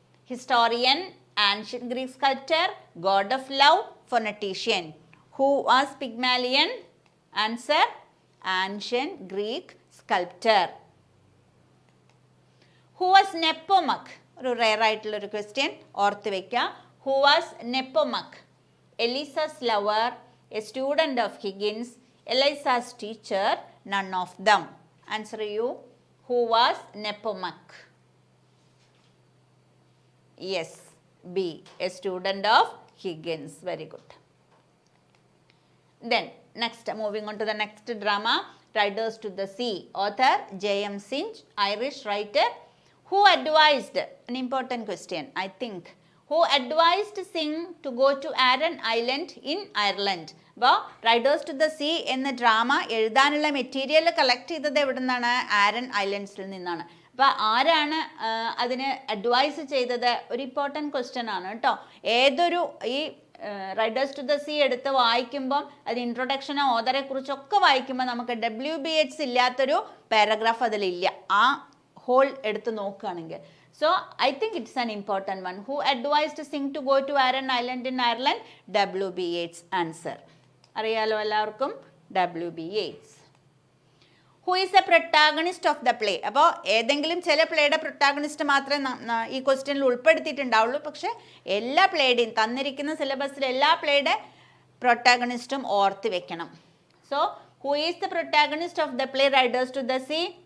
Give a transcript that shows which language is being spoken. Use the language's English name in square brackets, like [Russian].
[English] Historian, ancient Greek sculptor, god of love, phonetician. Who was Pygmalion? Answer ancient Greek sculptor. Who was Nepomuk? [Malayalam] ഒരു rare ആയിട്ടുള്ളൊരു question, ഓർത്ത് വയ്ക്കുക. [English] Who was Nepomuk? Eliza's lover, a student of Higgins, Eliza's teacher, none of them. Answer you. Who was Nepomuk? Yes, B, a student of Higgins. Very good. Then next, moving on to the next drama, Riders to the Sea. Author J.M. Synge, Irish writer. Who advised? An important question, I think. Who advised Synge to go to Aran Island in Ireland? [Malayalam] അപ്പോൾ Riders to the sea എന്ന drama എഴുതാനുള്ള material collect ചെയ്തത് എവിടെ നിന്നാണ്? ആരൻ ഐലൻഡ്സിൽ നിന്നാണ്. അപ്പോൾ ആരാണ് അതിന് അഡ്വൈസ് ചെയ്തത്? ഒരു ഇമ്പോർട്ടൻറ്റ് ക്വസ്റ്റ്യൻ ആണ് കേട്ടോ. ഏതൊരു ഈ റൈഡേഴ്സ് ടു ദ സീ എടുത്ത് വായിക്കുമ്പം അത് ഇൻട്രൊഡക്ഷനോ ഓതറെ കുറിച്ചൊക്കെ വായിക്കുമ്പോൾ നമുക്ക് WBH ഇല്ലാത്തൊരു പാരഗ്രാഫ് അതിലില്ല. ആ ഹോൾ എടുത്ത് നോക്കുകയാണെങ്കിൽ. [English] So I think it's an important one. Who advised Synge to go to Aran Island in Ireland? W.B. Yeats. Answer. [Malayalam] അറിയാലോ എല്ലാവർക്കും, W.B. [English] Yeats. Who is the protagonist of the play? [Malayalam] അപ്പോൾ ഏതെങ്കിലും ചില പ്ലേയുടെ protagonist മാത്രമേ ഈ ക്വസ്റ്റ്യനിൽ ഉൾപ്പെടുത്തിയിട്ടുണ്ടാവുള്ളൂ. പക്ഷേ എല്ലാ പ്ലേയുടെയും തന്നിരിക്കുന്ന സിലബസിൽ എല്ലാ പ്ലേയുടെ പ്രൊട്ടാഗണിസ്റ്റും ഓർത്ത് വെക്കണം. [English] So who is the protagonist of the play Riders to the Sea?